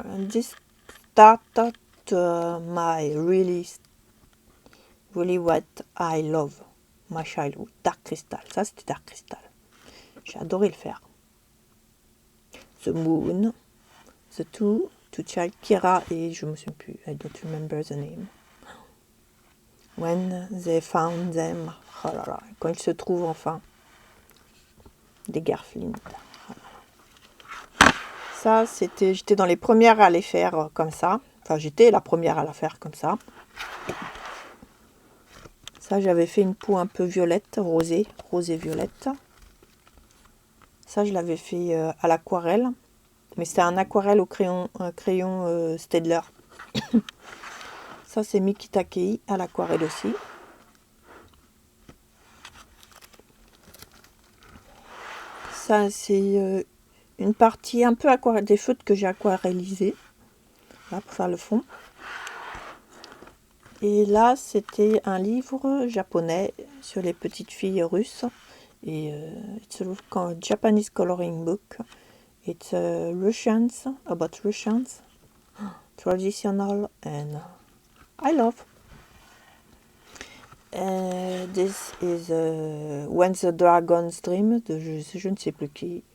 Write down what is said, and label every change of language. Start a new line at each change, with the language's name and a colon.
English: This started my really what I love, my childhood.
French: Dark Crystal. Ça, c'était Dark Crystal. J'ai adoré le faire.
English: The Moon. The Two Child,
French: Kira et je me souviens plus.
English: I don't remember the name. When they found them.
French: Oh là là. Quand ils se trouvent enfin. Des Garflint. Ça, c'était... J'étais dans les premières à les faire comme ça. Enfin, j'étais la première à la faire comme ça. Ça, j'avais fait une peau un peu violette, rosée violette. Ça, je l'avais fait à l'aquarelle. Mais c'était un aquarelle au crayon Staedtler. Ça, c'est Miki Takei à l'aquarelle aussi. Ça, c'est une partie un peu aquarelle, des feutres que j'ai aquarellisés. Là, pour faire le fond. Et là, c'était un livre japonais sur les petites filles russes.
English: Et it's a Japanese coloring book. It's Russians, about Russians, traditional, and I love. This is When the Dragons Dream,
French: de je ne sais plus qui.